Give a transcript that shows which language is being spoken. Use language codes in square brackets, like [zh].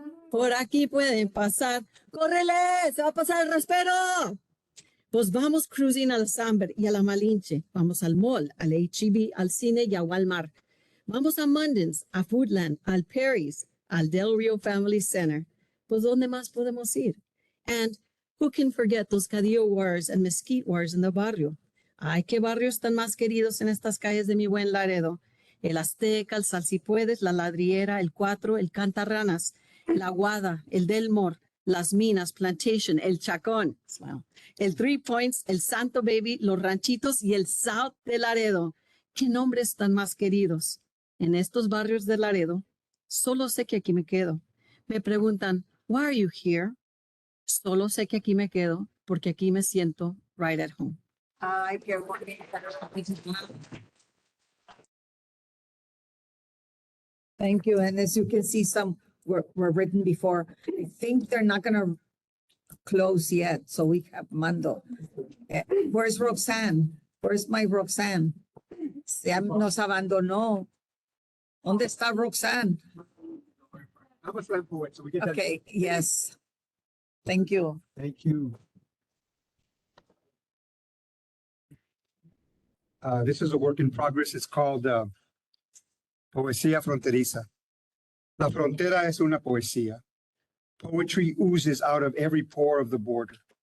[es] Por aquí pueden pasar. ¡Córrele! ¡Se va a pasar el raspero! Pues vamos cruising al Samber y a la Malinche. Vamos al mall, al H-E-B, al cine y a Walmart. Vamos a Mundens, a Foodland, al Perry's, al Del Rio Family Center. Pues ¿dónde más podemos ir? [en] And who can forget those Cadillo wars and Mesquite wars in the barrio? [es] Ay, qué barrios tan más queridos en estas calles de mi buen Laredo. El Azteca, el Salsipuedes, la Ladriera, el Cuatro, el Cantarranas, el Aguada, el Delmor, las Minas, Plantation, el Chacón, el Three Points, el Santo Baby, los Ranchitos y el South de Laredo. ¿Qué nombres tan más queridos? En estos barrios de Laredo, solo sé que aquí me quedo. Me preguntan, [en] why are you here? [es] Solo sé que aquí me quedo porque aquí me siento [en] right at home. [es] Ay, qué bonita. [en] Thank you. And as you can see, some were written before. I think they're not going to close yet. So we have Mando. Where's Roxanne? Where's my [es] Roxanne? Se nos abandonó. ¿Dónde está Roxanne? [en] I'm a slam poet, so we get that. Okay, yes. Thank you. Thank you. This is a work in progress. It's called Poesía Fronteriza. [es] La frontera es una poesía. [en] Poetry oozes out of every pore of the border.